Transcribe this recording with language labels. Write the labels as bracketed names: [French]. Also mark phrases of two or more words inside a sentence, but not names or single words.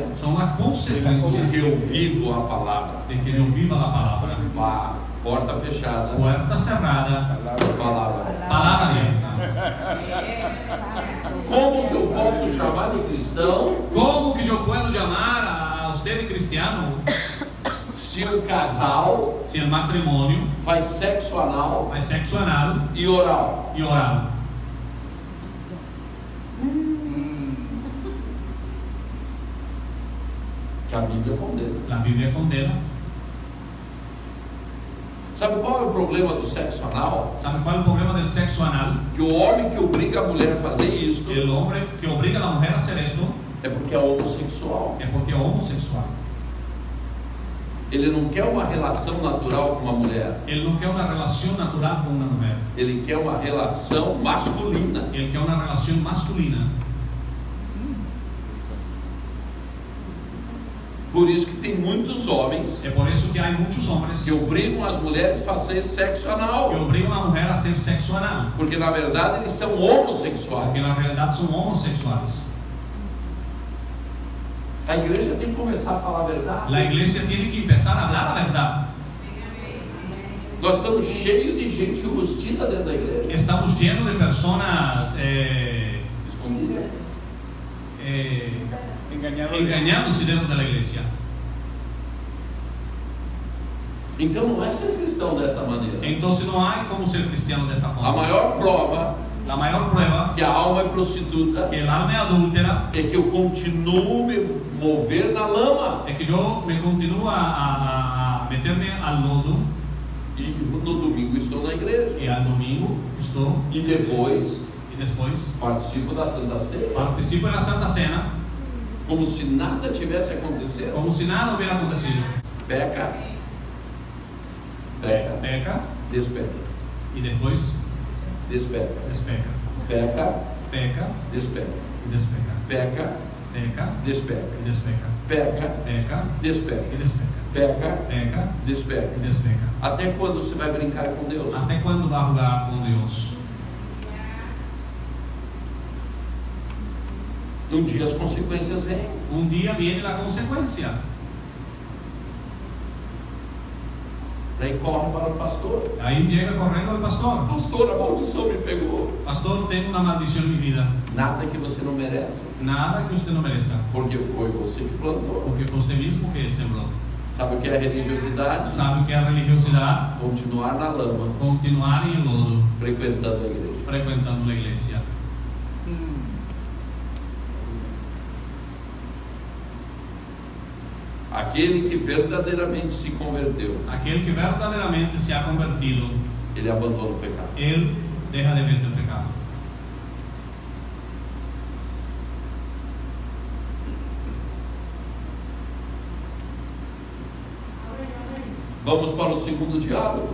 [Spanish] son la consecuencia [Portuguese] de que eu vivo a palavra. [Spanish] de que yo viva la palabra. [Portuguese] Pá, porta fechada, [Spanish] Puerta cerrada, [Portuguese] palavra. [Spanish] palabra abierta. [Portuguese] Como que eu posso chamar de cristão [Spanish] ¿Cómo que yo puedo llamar a usted de cristiano [Portuguese] se o casal [Spanish] si el matrimonio [Portuguese] faz sexo anal [Spanish] hay sexo anal [Portuguese] e oral? [Spanish] y oral? [Portuguese] Que a Bíblia condena. [Spanish] La Biblia condena. [Portuguese] Sabe qual é o problema do sexo anal? [Spanish] ¿Sabe cuál es el problema del sexo anal? [Portuguese] Que o homem que obriga a mulher a fazer isto [Spanish] El hombre que obliga a la mujer a hacer esto [Portuguese] é porque é homossexual. [Spanish] es porque es homosexual. [Portuguese] Ele não quer uma relação natural com uma mulher. [Spanish] Él no quiere una relación natural con una mujer. [Portuguese] Ele quer uma relação masculina. [Spanish] Él quiere una relación masculina. [Portuguese] Por isso que tem muitos homens [Spanish] Es por eso que hay muchos hombres [Portuguese] que obrigam as mulheres a fazer sexo anal. [Spanish] que obligan a la mujer a hacer sexo anal, [Portuguese] Porque na verdade eles são homossexuais. [Spanish] porque en realidad son homosexuales. [Portuguese] A igreja tem que começar a falar a verdade. [Spanish] La iglesia tiene que empezar a hablar la verdad. [Portuguese] Nós estamos cheios de gente rustida dentro da igreja. [Spanish] Estamos llenos de personas [Portuguese] Escondidas. [Spanish] engañándose dentro de la iglesia. [Portuguese] Então não é ser cristão dessa maneira. [Spanish] Entonces no hay como ser cristiano de esta [Portuguese] A [Spanish] forma. [Portuguese] maior prova [Spanish] La mayor prueba [Portuguese] que a alma é prostituta [Spanish] que el alma es adúltera [Portuguese] é que eu continuo me mover na lama. [Spanish] es que yo me continúo a meterme al lodo [Portuguese] E no domingo estou na igreja. [Spanish] y al domingo estoy [Portuguese] E depois [Spanish] y después [Portuguese] participo da Santa Ceia. [Spanish] participo en la Santa Cena [Portuguese] Como se nada tivesse acontecido. [Spanish] como si nada hubiera acontecido. [Portuguese] Peca. Peca. [Spanish] Peca [Portuguese] Despeca. [Spanish] y después [Portuguese] Despeca. [Spanish] despeca. [Portuguese] Peca. [Spanish] Peca [Portuguese] Despeca. [Spanish] y despeca. [Portuguese] Peca. [Spanish] Peca [Portuguese] Despeca. [Spanish] y despeca. [Portuguese] Peca. [Spanish] Peca [Portuguese] Despeca. [Spanish] y despeca. [Portuguese] Peca. [Spanish] Peca [Portuguese] Despeca. [Spanish] y despeca. [Portuguese] Até quando você vai brincar com Deus? [Spanish] ¿Hasta cuándo va a jugar con Dios? [Portuguese] Um dia as consequências vêm. [Spanish] Un día viene la consecuencia. [Portuguese] Daí corre para o pastor. [Spanish] Ahí llega corriendo el pastor. [Portuguese] Pastor, a maldição me pegou. [Spanish] Pastor, tengo una maldición en mi vida. [Portuguese] Nada que você não merece. [Spanish] Nada que usted no merezca. [Portuguese] Porque foi você que plantou. [Spanish] Porque fue usted mismo que sembró. [Portuguese] Sabe o que é religiosidade? [Spanish] ¿Sabe qué es religiosidad? [Portuguese] Continuar na lama, [Spanish] Continuar en el lodo, [Portuguese] frequentando a igreja. [Spanish] frecuentando la iglesia. [Portuguese] Aquele que verdadeiramente se converteu, [Spanish] Aquel que verdaderamente se ha convertido, [Portuguese] ele abandona o pecado. [Spanish] él deja de verse el pecado. [Portuguese] Vamos para o segundo diálogo.